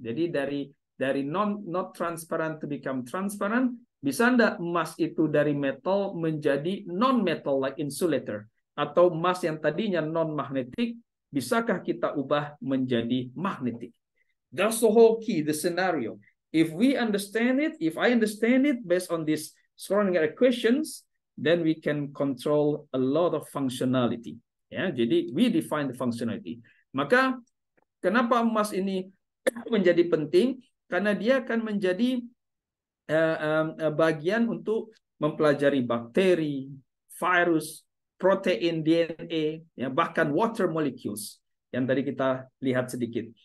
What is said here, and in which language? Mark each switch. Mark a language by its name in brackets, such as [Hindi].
[Indonesian] Jadi dari [English] not transparent to become transparent. [Indonesian] Bisa enggak emas itu dari metal menjadi non metal [English] like insulator, [Indonesian] atau emas yang tadinya non magnetic bisakah kita ubah menjadi magnetic? [English] That's the whole key, the scenario. If I understand it based on these Schrödinger equations, then we can control a lot of functionality. [Indonesian] Ya, jadi [English] we define the functionality. [Indonesian] Maka kenapa emas ini menjadi penting? Karena dia akan menjadi bagian untuk mempelajari bakteri, virus, protein, DNA, ya, bahkan [English] water molecules [Indonesian] yang tadi kita lihat sedikit.